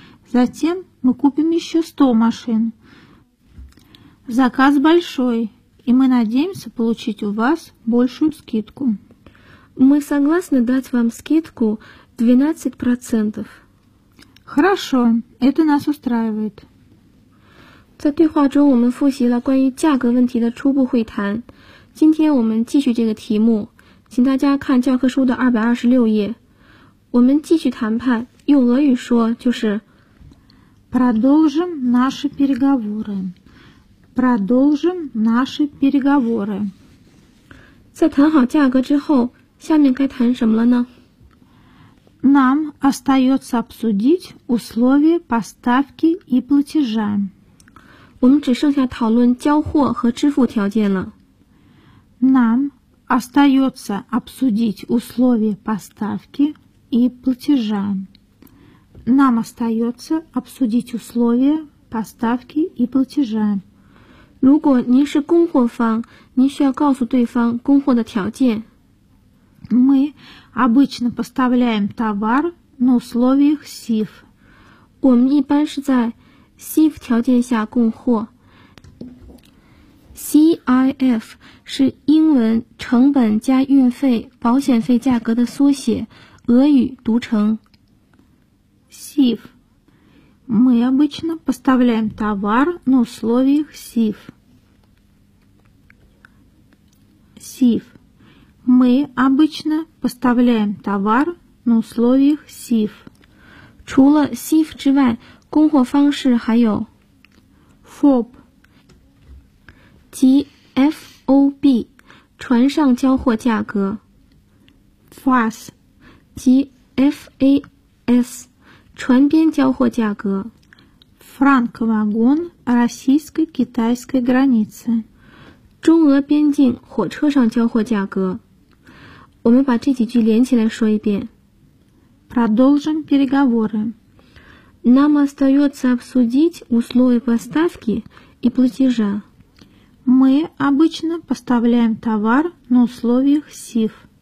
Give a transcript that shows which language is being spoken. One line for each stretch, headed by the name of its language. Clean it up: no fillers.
Russian: Затем мы купим еще 100 машин. Заказ большой, и мы надеемся получить у вас большую скидку. Мы согласны дать вам скидку 12%. Хорошо, это нас устраивает.
Chinese: 在对话中我们复习了关于价格问题的初步会谈。今天我们继续这个题目，请大家看教科书的226页。我们继续谈判，用俄语说就是
Russian: Продолжим наши переговоры. Продолжим наши переговоры.
Chinese: 在谈好价格之后，下面该谈什么了呢？
Russian: Нам остается обсудить условия поставки и платежа.
Chinese: 我们只剩下讨论交货和支付条件了。
Russian: Нам остается обсудить условия поставки и платежа. Нам остается обсудить условия поставки и платежа.
Chinese: 如果您是供货方，您需要告诉对方供货的条件。
Russian: Мы обычно поставляем товар на условиях СИФ.
Chinese: 我们一般是在 СИФ 条件下供货。 CIF 是英文成本加运费保险费价格的缩写，俄语读成
Russian: СИФ. Мы обычно поставляем товар на условиях СИФ. СИФ. Мы обычно поставляем товар на условиях СИФ.
Chinese: 除了 СИФ 之外，供货方式还有
Russian: ФОБ,
Chinese: ТФОБ, 船上交货价格
Russian: ,ФАС,
Chinese: ТФАС, 船边交货价格
Russian: ,ФРАНКВАГОН, российско-китайской границы,
Chinese: 中俄边境火车上交货价格。我们把这几句连起来说一遍。
Russian: Продолжим переговоры. Нам остается обсудить условия поставки и платежа. Мы обычно поставляем товар на условиях СИФ.